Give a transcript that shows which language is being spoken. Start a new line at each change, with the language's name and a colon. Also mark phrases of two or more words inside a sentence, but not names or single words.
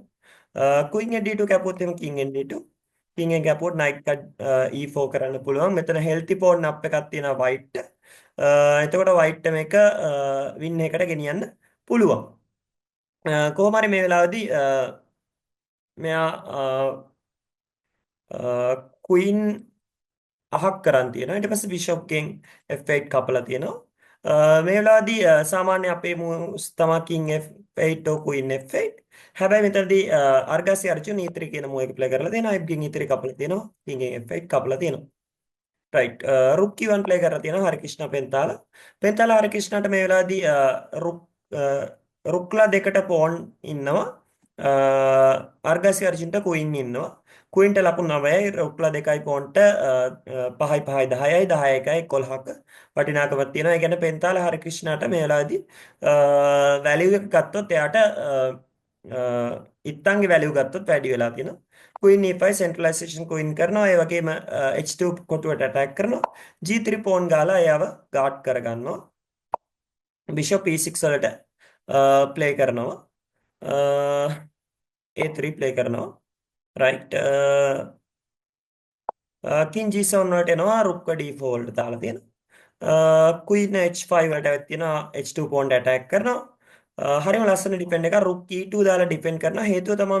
English: queen d2
Sinhala: කැපුවොත් එම
English: king d2 king
Sinhala: එක කැපුවොත්
English: knight cut e4
Sinhala: කරන්න පුළුවන් මෙතන
English: healthy pawn up
Sinhala: එකක් තියෙනවා white එතකොට white මේක win එකට ගෙනියන්න පුළුවන් කොහොම හරි මේ වෙලාවේදී මෙයා queen අහක් කරන් තියෙනවා ඊට පස්සේ bishop ගෙන් f8 කපලා තියෙනවා මේ වෙලාවේදී සාමාන්‍ය අපේ moves තමයි
English: king f8 or queen f8
Sinhala: හැබැයි මෙතනදී අර්ගසි අර්ජුන් e3 කියන මූව එක ප්ලේ කරලා තියෙනවා ගෙන් e3 කපලා තියෙනවා king f8 කපලා තියෙනවා
English: right rook e1 play
Sinhala: කරලා තියෙනවා හරිකිෂ්ණ පෙන්තාලා හරිකිෂ්ණට මේ වෙලාවේදී රුක්ලා දෙකට පෝන් ඉන්නවා අර්ගසි අර්ජුන්ට queen ඉන්නවා queenට ලකුණු 9යි රුක්ලා දෙකයි පෝන්ට 5යි 5යි 10යි 10යි 1යි 11ක වටිනාකමක් තියෙනවා ඒ කියන්නේ පෙන්තාලා හරිකිෂ්ණට මේ වෙලාවේදී වැලියු එක ගත්තොත් එයාට ඉත්තන්ගේ වැලියු ගත්තොත් වැඩි වෙලා තියෙනවා
English: queen e5 centralization queen
Sinhala: කරනවා ඒ වගේම h2 කොටුවට attack කරනවා
English: g3 pawn
Sinhala: ගාලා එයාව guard කරගන්නවා
English: bishop e6
Sinhala: වලට play කරනවා
English: a3 play
Sinhala: කරනවා
English: right king g7
Sinhala: වලට එනවා රුක්ක d4 වලට දාලා තියෙනවා
English: queen h5
Sinhala: වලට ඇවිත් තියෙනවා
English: h2 pawn attack
Sinhala: කරනවා හරිම ලස්සන ඩිපෙන්ඩ් එකක්
English: rook e2
Sinhala: දාලා ඩිපෙන්ඩ් කරනවා හේතුව තමයි